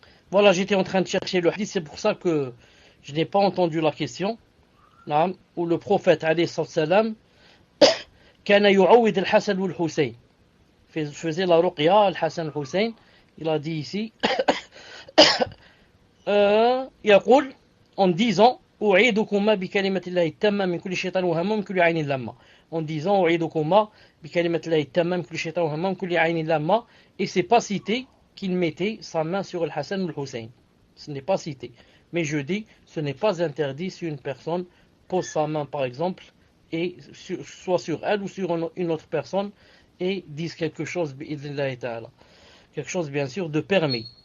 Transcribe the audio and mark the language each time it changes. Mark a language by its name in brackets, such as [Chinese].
[French] Voilà, j'étais en train de chercher le hadith, c'est pour ça que je n'ai pas entendu la question. Naam, où le prophète alayhi salam [Arabic] kana yu'awwid al-Hasan wal Hussein. [French] Faisait la ruqya al-Hasan al-Hussein. Il a dit ici [Arabic] يقول [French] en disant [Arabic] أعيدكما بكلمة الله التامة من كل شيطان وهمة من كل عين لامة. [French] En disant [Arabic] أعيدكما بكلمة الله التامة من كل شيطان وهمة من كل عين لامة. [French] Et c'est pas cité qu'il mettait sa main sur le Hassan ou le Hussein. Ce n'est pas cité. Mais je dis, ce n'est pas interdit si une personne pose sa main, par exemple, et soit sur elle ou sur une autre personne, et dise quelque chose, quelque chose bien sûr de permis.